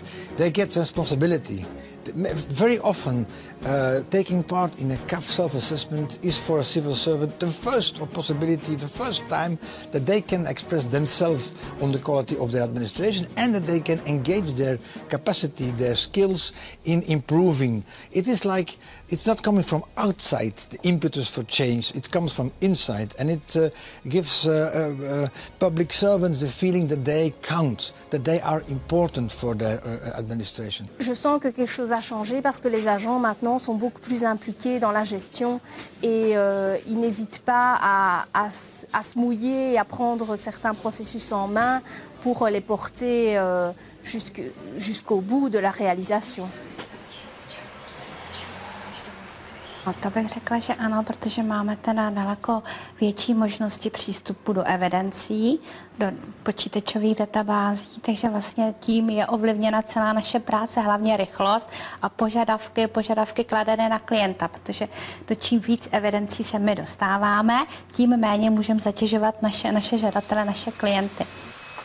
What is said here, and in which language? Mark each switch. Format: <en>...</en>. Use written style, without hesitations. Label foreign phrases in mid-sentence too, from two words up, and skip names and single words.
<en>They get responsibility. Very often, taking part in a CAF self-assessment is for a civil servant the first possibility, the first time that they can express themselves on the quality of their administration and that they can engage their capacity, their skills in improving. It is like, it's not coming from outside, the impetus for change, it comes from inside, and it gives public servants the feeling that they count, that they are important for their administration.</en> <fr>Je sens que quelque chose a changé parce que les agents maintenant sont beaucoup plus impliqués dans la gestion et ils n'hésitent pas à se mouiller et à prendre certains processus en main pour les porter jusqu'au bout de la réalisation.</fr> <cs>To bych řekla, že ano, protože máme teda daleko větší možnosti přístupu do evidencí, do počítačových databází, takže vlastně tím je ovlivněna celá naše práce, hlavně rychlost a požadavky kladené na klienta, protože do čím víc evidencí se my dostáváme, tím méně můžeme zatěžovat naše žadatele, naše klienty.</cs>